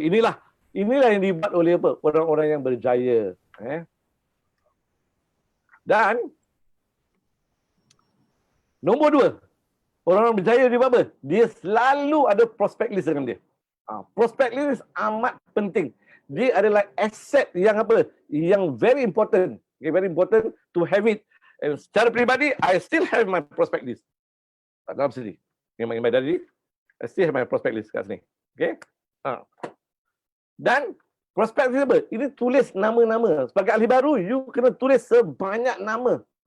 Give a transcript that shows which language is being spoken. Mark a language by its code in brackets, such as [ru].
[ms] Inilah yang dibuat oleh orang-orang yang berjaya. Dan nombor 2, orang-orang berjaya dia buat apa? Dia selalu ada prospect list dengan dia. Prospect list amat penting. Dia adalah aset yang Yang [en] very important. Okay, very important to have it. And [ms] secara peribadi, [en] I still have my prospect list. [ms] Dalam sini. Memang tadi, [en] I still have my prospect list [ms] kat sini. [en] Okay? [ms] Dan prospect list apa? Ini tulis nama-nama. Sebagai ahli baru, you kena tulis sebanyak nama.